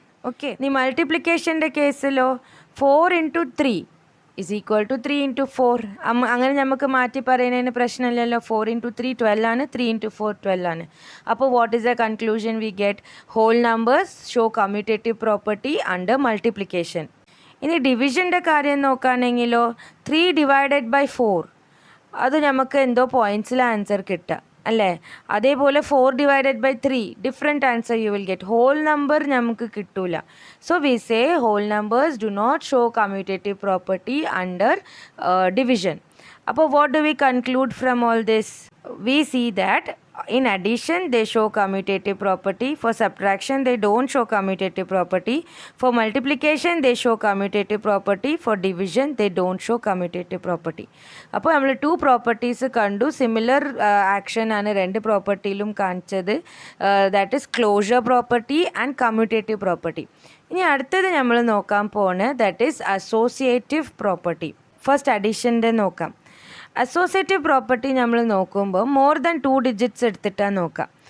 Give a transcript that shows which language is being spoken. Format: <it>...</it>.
<en>Okay, the multiplication de</en> <ml>കേസിലോ</ml> <en>4 × 3 = 3 × 4.</en> <ml>അങ്ങനെ നമുക്ക് മാറ്റി പറയുന്നതിന് പ്രശ്നമില്ലല്ലോ. 4 × 3 12 ആണ്, 3 × 4 12 ആണ്. അപ്പോൾ</ml> <en>what is the conclusion we get? Whole numbers show commutative property under multiplication.</en> <ml>ഇനി ഡിവിഷൻ്റെ കാര്യം നോക്കുകയാണെങ്കിലോ 3 / 4 അത് നമുക്ക് എന്തോ പോയിൻറ്റ്സിൽ ആൻസർ കിട്ടുക അല്ലേ? അതേപോലെ</ml> <en>4 divided by 3 different answer you will get.</en> <ml>Whole number നമുക്ക് കിട്ടൂല.</ml> <en>So we say whole numbers do not show commutative property under division. അപ്പോൾ what do we conclude from all this? We see that in addition they show commutative property, for subtraction they don't show commutative property, for multiplication they show commutative property, for division they don't show commutative property.</en> <ml>അപ്പോൾ നമ്മൾ 2 properties കണ്ടു. Similar action ആണ് രണ്ട് പ്രോപ്പർട്ടിയിലും കാണിച്ചത്.</ml> <en>That is closure property and commutative property.</en> <ml>ഇനി അടുത്തത് നമ്മൾ നോക്കാൻ പോകുന്നത്</ml> <en>That is associative property.</en> <ml>First അഡീഷൻ്റെ നോക്കാം. അസോസിയേറ്റീവ് പ്രോപ്പർട്ടി നമ്മൾ നോക്കുമ്പോൾ</ml> <en>more than 2 digits</en> <ml>എടുത്തിട്ടാണ് നോക്കാം.</ml>